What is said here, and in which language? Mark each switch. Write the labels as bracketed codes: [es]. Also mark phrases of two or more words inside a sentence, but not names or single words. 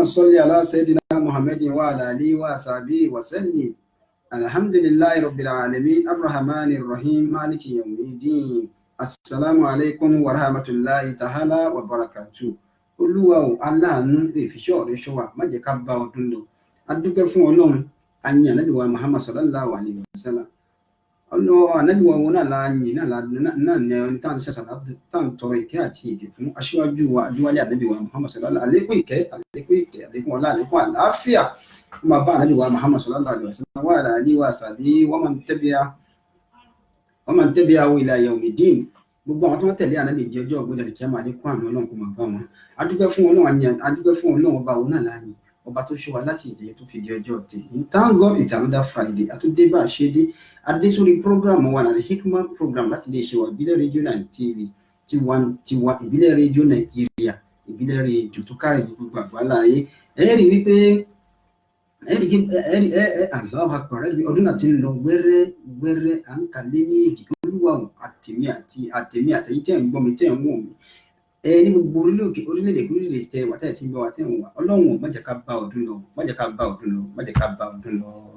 [ar] صل على سيدنا محمد وعلى آله وصحبه وسلم الحمد لله رب العالمين الرحمن الرحيم مالك يوم الدين السلام عليكم ورحمة الله تعالى وبركاته. [yo] Olúwa o aláàánú lè fi ṣọ́ rẹ̀ ṣọ́ wa má jẹ́ ká bá ọdún lọ. A dúpẹ́ fún Ọlọ́run àyìn ànábì wa Muhammad [ar] صلى الله عليه وسلم. [yo] Ànábì wa wọn náà la yìn náà ní ẹni tá à ń ṣe sàlátù tá à ń tọrọ ìkẹ́ àti ìgẹ̀ fún aṣíwájú wa adúwálé ànábì wa Muhammad sallallahu àlékún ìkẹ́ àlékún ọlá àlékún àlàáfíà ó máa bá ànábì wa Muhammad [ar] صلى الله عليه وسلم وعلى آله وصحبه ومن تبعه إلى يوم الدين. [yo] Gbogbo àwọn tó ń tẹ̀lé ànábì jẹ́ ọjọ́ ògbódà lè kí á máa ní kún àmì Ọlọ́run kó máa bá wọn. A dúpẹ́ fún Ọlọ́run ọba òun náà láàyè ọba tó ṣe wa láti ìdíyẹ tó fi di ọjọ́ tèmi. [en] Thank God it's another Friday. [yo] Àtúndé bá a ṣe dé adésórí program wa náà Hikmat program láti lè ṣe wa ìbílẹ̀ rédíò náà TV tiwa ìbílẹ̀ rédíò Nàìjíríà ìbílẹ̀ rédíò tó kárí gbogbo àgbáláyé. Ẹ rí wípé [ar] الله أكبر [yo] ọdún náà ti ń lọ wẹ́rẹ́ à ń kalẹ̀ ní èjì olúwa àtẹ̀mí àtẹ̀yí tẹ̀ ń gbọ́ mi tẹ̀ ń wò mí ní gbogbo orílẹ̀-èdè tẹ wà tẹ̀ tí ń gbọ́ wà tẹ̀ ń wà ọlọ́run má jẹ́ ká bá ọdún lọ má jẹ́ ká bá ọdún lọ má jẹ́ ká bá ọdún lọ.